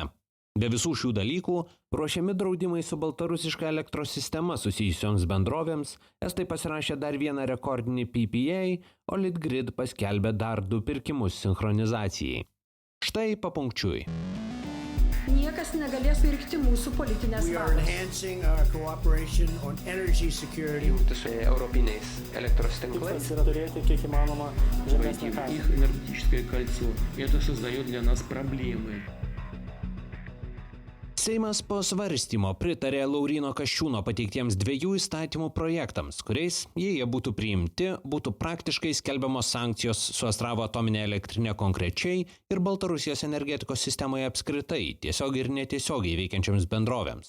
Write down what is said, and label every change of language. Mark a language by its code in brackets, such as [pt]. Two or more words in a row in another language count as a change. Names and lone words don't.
[lt] Be visų šių dalykų ruošiami draudimai su baltarusiška elektros sistema susijusioms bendrovėms, estai pasirašė dar vieną rekordinį PPA, o Litgrid paskelbė dar 2 pirkimus sinchronizacijai. Štai papunkčiui. Niekas negalės pirkti mūsų politinės valios. Jungtis su europiniais elektros tinklais. Yra turėti kiek įmanoma žemesnę kainą. [ru] Их энергетическое кольцо. Это создает для нас проблемы. [lt] Seimas po svarstymo pritarė Lauryno Kasčiūno pateiktiems 2 įstatymų projektams, kuriais, jei jie būtų priimti, būtų praktiškai skelbiamos sankcijos su Astravo atominė elektrinė konkrečiai ir Baltarusijos energetikos sistemoje apskritai, tiesiogiai ir netiesiogiai veikiančiams bendrovėms.